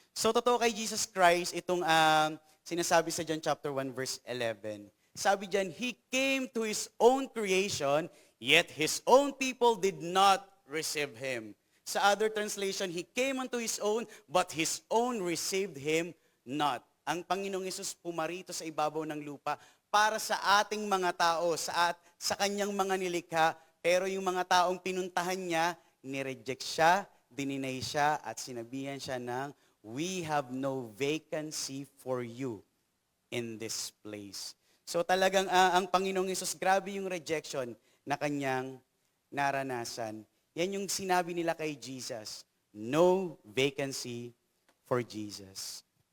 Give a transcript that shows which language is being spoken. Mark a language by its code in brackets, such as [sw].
[tl] So totoo kay Jesus Christ, itong sinasabi sa John chapter 1 verse 11. Sabi diyan, [en] He came to His own creation, yet His own people did not receive Him. Sa other translation, He came unto His own, but His own received Him not. [tl] Ang Panginoong Hesus pumarito sa ibabaw ng lupa para sa ating mga tao, sa Kanyang mga nilikha, pero yung mga taong pinuntahan niya, nireject siya, dininay siya, at sinabihan siya ng [en] we have no vacancy for you in this place. [tl] So talagang ang Panginoong Hesus, grabe yung rejection na kanyang naranasan. Yan yung sinabi nila kay Jesus. [en] No vacancy for Jesus.